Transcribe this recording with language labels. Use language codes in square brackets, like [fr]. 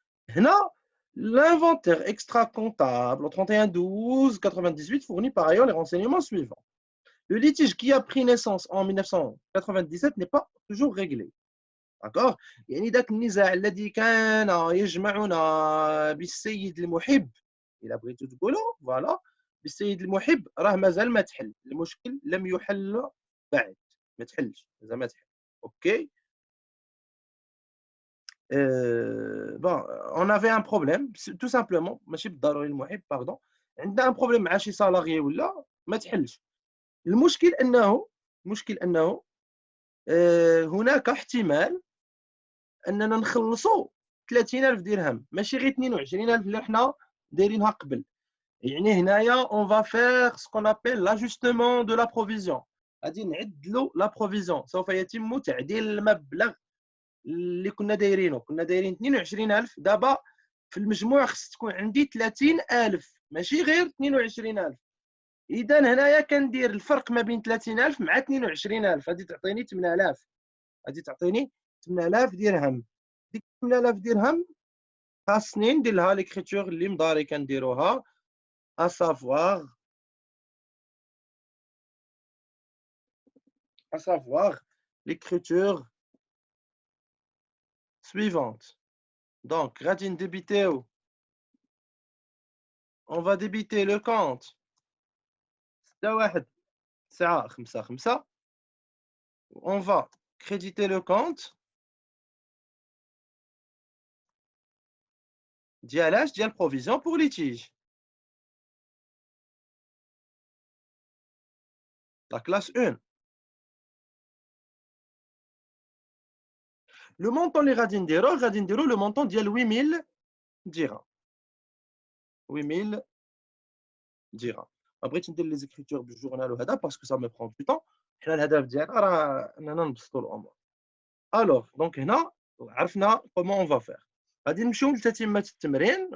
[fr] Là, l'inventaire extra-comptable au 31 12 98 fournit par ailleurs les renseignements suivants. Le litige qui a pris naissance en 1997 n'est pas toujours réglé. D'accord? [ar] يعني ذاك النزاع الذي كان يجمعنا بالسيد المحب إلا بغيتو تقولوا فوالا بالسيد المحب راه مازال ما تحل، المشكل لم يحل بعد، ما تحلش مازال ما تحل. اوكي. [fr] bon, on avait un problème tout simplement [ar] ماشي بالضروري المحب باردون، عندنا ان بروبليم مع شي سالاريي ولا ما تحلش. المشكل انه هناك احتمال اننا نخلصوا 30,000 درهم ماشي غير 22,000 اللي حنا دايرينها قبل. يعني هنايا [fr] on va faire ce qu'on appelle l'ajustement de la provision. [ar] غادي نعدلوا لا بروفيزيون، سوف يتم تعديل المبلغ اللي كنا دايرينه. كنا دايرين 22,000 دابا في المجموع خص تكون عندي 30,000 ماشي غير 22,000. اذا هنايا كندير الفرق ما بين 30,000 مع 22,000، غادي تعطيني 8,000، غادي تعطيني 8,000 درهم. ديك 8,000 درهم خاصني ندير لها ليكريتور اللي مداري كنديروها [fr] à savoir l'écriture suivante. Donc [ar] غادي نديبيتيو، [fr] on va débiter le compte 619555. On va créditer le compte ديال provision pour litige. La classe 1. Le montant [ar] اللي غادي نديرو [fr] le montant ديال 8,000 dirhams. 8,000 dirhams. [ar] بغيت ندير لي زيكريتور بالجورنال وهذا باسكو [fr] ça me prend du temps. [ar] حنا الهدف ديالنا راه اننا نبسطوا الامور. الوغ دونك هنا عرفنا [fr] كومون اون فا فير. [ar] غادي نمشيو لتتمه التمرين.